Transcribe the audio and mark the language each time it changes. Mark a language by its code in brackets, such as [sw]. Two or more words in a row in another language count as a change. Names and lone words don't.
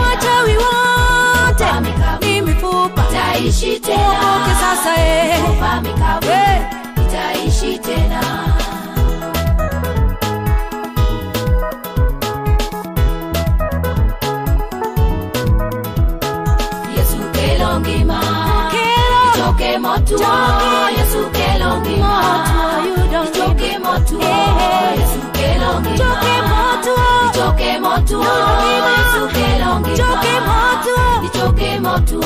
[sw] Na wachawi wote ni mifupa, Itaishi tena. uokoke sasa. Mifupa mikavu itaishi tena. [luo] Yesu kelo ngima ichoke motuo. Yesu kelo ngima ichoke motuo. Yesu kelo ngima ichoke motuo. Yesu kelo ngima ichoke motuo.